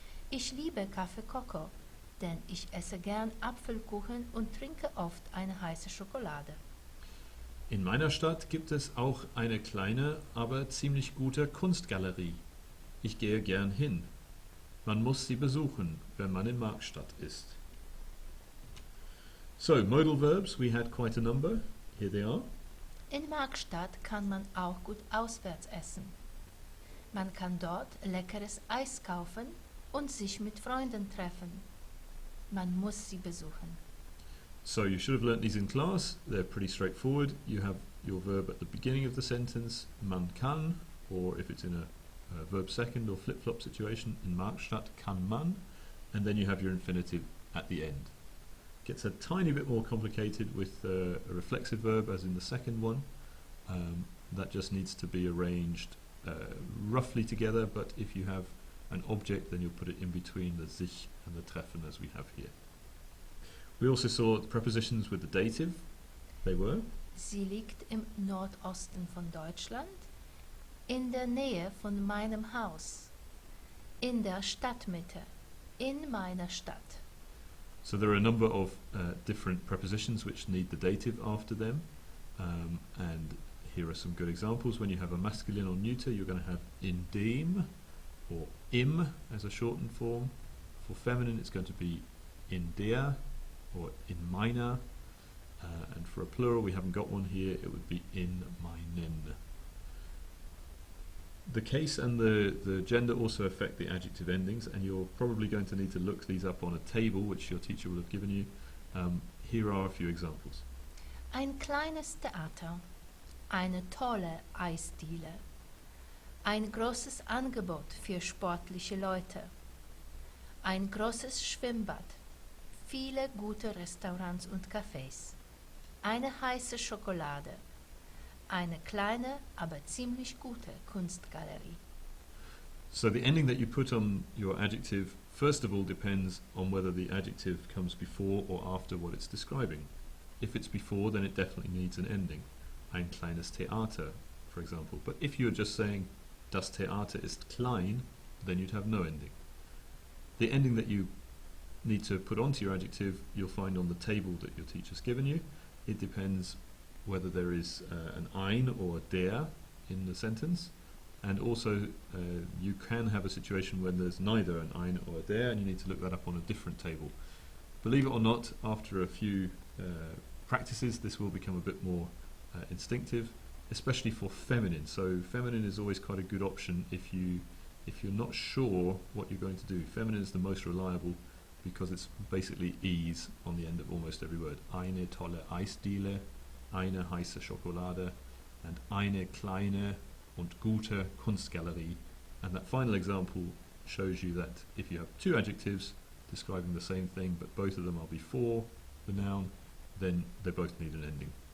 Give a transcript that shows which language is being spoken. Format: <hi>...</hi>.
<de>Ich liebe Kaffee Coco, denn ich esse gern Apfelkuchen und trinke oft eine heiße Schokolade. In meiner Stadt gibt es auch eine kleine, aber ziemlich gute Kunstgalerie. Ich gehe gern hin. Man muss sie besuchen, wenn man in Marktstadt ist.</de> <en>So, modal verbs, we had quite a number. Here they are.</en> <de>In Marktstadt kann man auch gut auswärts essen. Man kann dort leckeres Eis kaufen und sich mit Freunden treffen. Man muss sie besuchen.</de> <en>So you should have learnt these in class. They're pretty straightforward. You have your verb at the beginning of the sentence,</en> <de>man kann,</de> <en>or if it's in a verb second or flip-flop situation,</en> <de>in Marktstadt kann man,</de> <en>and then you have your infinitive at the end. Gets a tiny bit more complicated with a reflexive verb as in the second one. That just needs to be arranged roughly together, but if you have an object then you'll put it in between the sich and the treffen as we have here. We also saw prepositions with the dative. They were</en> <de>Sie liegt im Nordosten von Deutschland, in der Nähe von meinem Haus, in der Stadtmitte, in meiner Stadt.</de> <en>So there are a number of different prepositions which need the dative after them, and here are some good examples. When you have a masculine or neuter, you're going to have</en> <de>in dem</de> <en>or im as a shortened form. For feminine, it's going to be</en> <de>in der</de> <en>or</en> <de>in meiner,</de> <en>and for a plural, we haven't got one here, it would be</en> <de>in meinen.</de> <en>The case and the gender also affect the adjective endings, and you're probably going to need to look these up on a table which your teacher will have given you. Here are a few examples.</en> <de>Ein kleines Theater, eine tolle Eisdiele, ein großes Angebot für sportliche Leute, ein großes Schwimmbad, viele gute Restaurants und Cafés, eine heiße Schokolade, eine kleine, aber ziemlich gute Kunstgalerie.</de> <en>So the ending that you put on your adjective first of all depends on whether the adjective comes before or after what it's describing. If it's before, then it definitely needs an ending.</en> <de>Ein kleines Theater,</de> <en>for example. But if you're just saying</en> <de>das Theater ist klein,</de> <en>then you'd have no ending. The ending that you need to put onto your adjective you'll find on the table that your teacher's given you. It depends whether there is an ein or a der in the sentence, and also you can have a situation when there's neither an ein or a der, and you need to look that up on a different table. Believe it or not, after a few practices this will become a bit more instinctive, especially for feminine. So feminine is always quite a good option if you're not sure what you're going to do. Feminine is the most reliable because it's basically ease on the end of almost every word.</en> <de>Eine tolle Eisdiele, eine heiße Schokolade, and eine kleine und gute Kunstgalerie.</de> <en>And that final example shows you that if you have two adjectives describing the same thing but both of them are before the noun, then they both need an ending.</en>